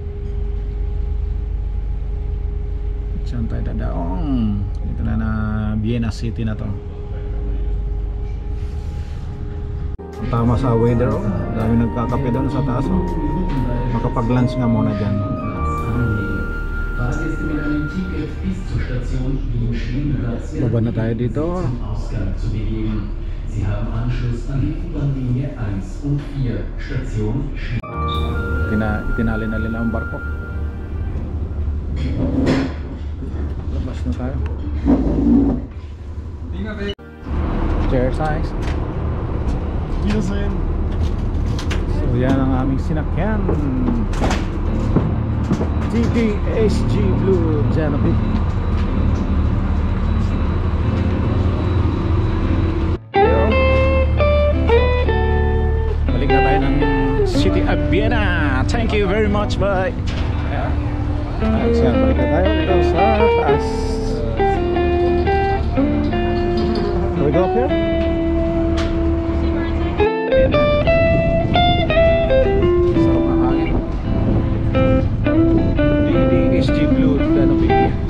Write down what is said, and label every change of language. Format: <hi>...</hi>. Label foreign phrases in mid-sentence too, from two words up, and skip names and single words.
<tl>Diyan tayo dadaong. Dito na Vienna City na to. Ang tama sa weather oh. Dami nagkakape doon sa taas oh. Makapag-lunch nga muna dyan.</tl> <de>Fahrgäste mit einem Ticket bis zur Station Wien-Schlienplatz</de> <tl>Baba na tayo dito.</tl> <de>zum Ausgang zu bewegen. Sie haben Anschluss an die U-Bahn-Linie 1 und 4, Station</de> <tl>Itinali na nila ang barko. Labas na tayo.</tl> <en>Cheers, guys.</en> <de>Wiedersehen.</de> <tl>So, So yan ang aming sinakyan, DDSG Blue Genevieve. Balik na tayo ng City of Vienna.</tl> <en>Thank you very much, bye.</en> <tl>Ayos yan, balik na tayo dito sa taas.</tl> <en>Can we go up here?</en> <tl>Sarap ng hangin. DDSG Blue Genevieve.</tl>